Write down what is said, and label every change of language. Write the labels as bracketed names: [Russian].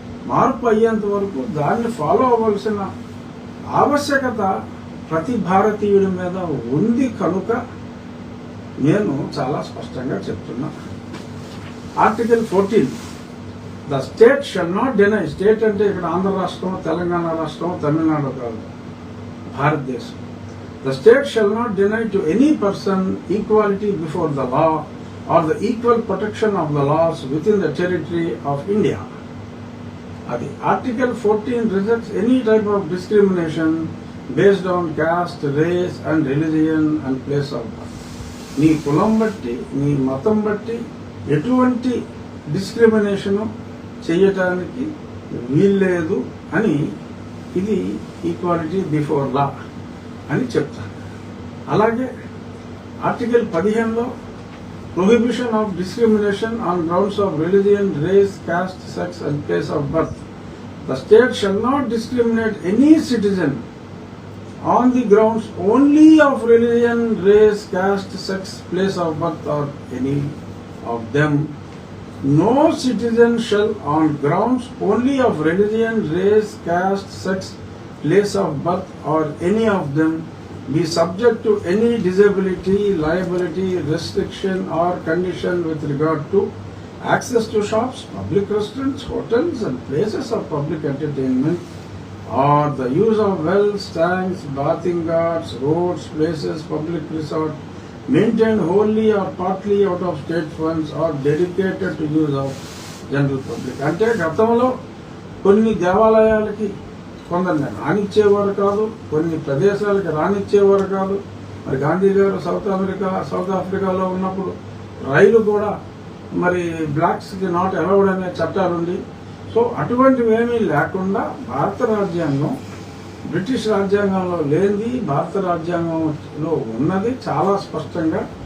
[Telugu] మార్పు అయ్యేంత వరకు దాన్ని ఫాలో అవ్వాల్సిన ఆవశ్యకత ప్రతి భారతీయుడి మీద ఉంది కనుక నేను చాలా స్పష్టంగా చెప్తున్నా. [English] Article 14, the state shall not deny. [Telugu] State అంటే ఇక్కడ ఆంధ్ర రాష్ట్రం, తెలంగాణ రాష్ట్రం, తమిళనాడు కాదు, భారతదేశం. [English] The state shall not deny to any person equality before the law or the equal protection of the laws within the territory of India. Adi Article 14 rejects any type of discrimination based on caste, race and religion and place of birth. [Telugu] నీ కులం బట్టి, నీ మతం బట్టి ఎటువంటి discrimination చేయటానికి వీల్లేదు అని ఇది ఈక్వాలిటీ బిఫోర్ లా అని చెప్తాను. [English] అలాగే ఆర్టికల్ 15లో prohibition of discrimination on grounds of religion, race, caste, sex and place of birth. The state shall not discriminate any citizen on the grounds only of religion, race, caste, sex, place of birth or any of them. No citizen shall on grounds only of religion, race, caste, sex, place of birth or any of them be subject to any disability, liability, restriction or condition with regard to access to shops, public restaurants, hotels and places of public entertainment, or the use of wells, tanks, bathing ghats, roads, places, public resort maintained wholly or partly out of state funds or dedicated to use of general public. [Telugu] అంటే గతంలో కొన్ని దేవాలయాలకి కొందరిని రానిచ్చేవారు కాదు, కొన్ని ప్రదేశాలకి రానిచ్చేవారు కాదు. మరి గాంధీ గారు సౌత్ ఆఫ్రికాలో ఉన్నప్పుడు రైలు కూడా మరి బ్లాక్స్కి నాట్ అలౌడ్ అనే చట్టాలుండి, సో అటువంటివి ఏమీ లేకుండా భారత రాజ్యాంగం బ్రిటిష్ రాజ్యాంగంలో లేనిది భారత రాజ్యాంగంలో ఉన్నది చాలా స్పష్టంగా.